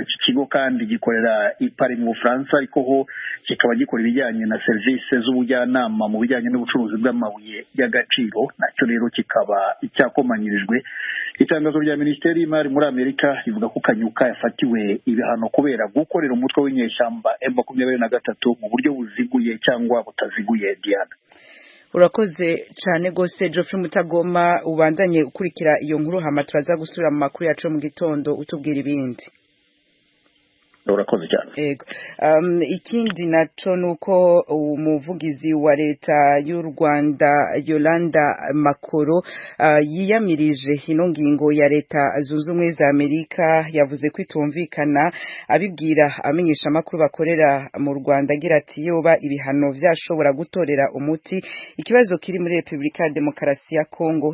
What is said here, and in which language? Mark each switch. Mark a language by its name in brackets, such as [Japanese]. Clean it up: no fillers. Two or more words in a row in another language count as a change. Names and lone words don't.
[Kinyarwanda] Iki kigo kandi gikorera i Paris mu Bufaransa ariko ho kikaba gikora ibijyanye na serivisi z'ubujyanama mu bijyanye n'ubucuruzi bw'amabuye y'agaciro, nacyo rero kikaba icyakomanyirijwe. Itangazo rya Minisiteri y'Imari muri Amerika rivuga ko Kanyuka yafatiwe ibihano kubera gukorera umutwe w'inyeshyamba M23 mu buryo buziguye cyangwa butaziguye. [Rundi] Diana, urakoze cyane gose Geoffrey Mutagoma, ubandanye ukurikira iyo nkuru hama turaza gusubira mu makuru yacu mu gitondo utubwira ibindi. [Kinyarwanda] Urakoze cyane. Yego. [Rundi] Ikindi naco nuko umuvugizi wa leta y'u Rwanda Yolanda Makoro yiyamirije ino ngingo ya leta zunze ubumwe za Amerika, yavuze ko itumvikana, abibwira amenyesha makuru bakorera mu Rwanda agira ati yoba ibihano vyashobora gutorera umuti ikibazo kiri muri Republika ya Demokarasi ya Kongo.